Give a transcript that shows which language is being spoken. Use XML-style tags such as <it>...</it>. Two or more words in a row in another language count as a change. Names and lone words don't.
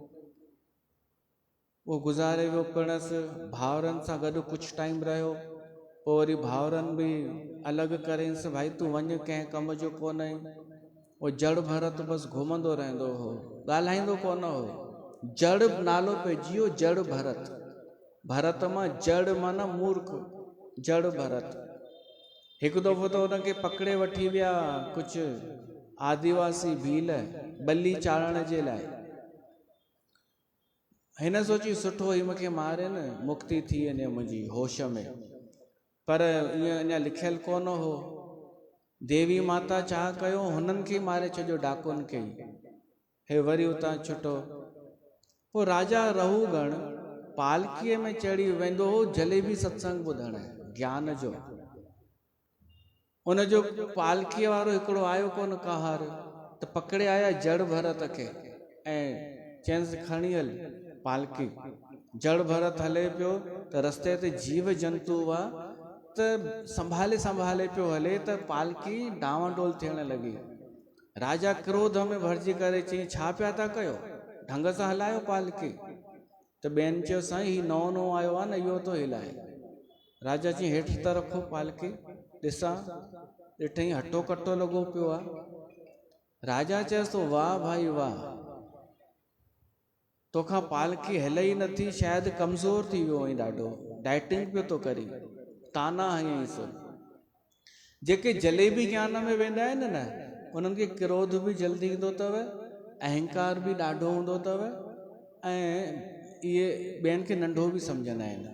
<sd>उहो गुज़ारे वियो पिणस, भाउरनि सां गॾु कुझु टाइम रहियो, पोइ वरी भाउरनि बि अलॻि करेंसि, भाई तूं वञ, कंहिं कम जो कोन आई। उहो जड़ भरत बसि घुमंदो रहंदो हो, ॻाल्हाईंदो कोन हो। जड़ नालो पइजी वियो, जड़ भरत। भरत मां जड़ माना मूर्ख, जड़ भरत। हिकु दफ़ो त हुनखे पकड़े वठी विया कुझु आदिवासी भील बली चाढ़ण जे लाइ। हिन सोची सुठो ही मूंखे मारे न, मुक्ति थी वञे मुंहिंजी होश में। पर ईअं अञा लिखियलु कोन हो। देवी माता छा कयो, हुननि खे मारे छॾियो, डाकुनि खे। हे वरी उतां छुटो। पोइ राजा रहूगण पालकीअ में चढ़ी वेंदो हो जलेबी सत्संग ॿुधण, ज्ञान जो। उन जो पालकीअ वारो हिकिड़ो आयो कोन कहार, त पकड़े आया जड़ भरत खे ऐं चयंसि खणी हल पालकी। जड़ भरत हले पियो त रस्ते ते जीव जंतु हुआ, त संभाले संभाले पियो हले, त पालकी डावांडोल थियण लॻी। राजा क्रोध में भरिजी करे चई, छा पिया था कयो, ढंग सां हलायो पालकी। त ॿियनि चयो, साईं ही नओं नओं आयो आहे न, इहो थो हिलाए। राजा चई, हेठि त रखो पालकी, ॾिसां। ॾिठई हटो कटो लॻो पियो आहे। राजा चयसि तो, वाह भाई वाह, तोखां पालकी हिले ई नथी, शायदि कमज़ोर थी वियो आहीं ॾाढो, डाइटिंग पियो थो करी। ताना हयईंसि। जेके जलेबी ज्ञान में वेंदा आहिनि न, उन्हनि खे क्रोध बि जल्दी ईंदो अथव, अहंकार बि ॾाढो हूंदो अथव, ऐं इहे ॿियनि खे नंढो बि सम्झंदा आहिनि।</sd>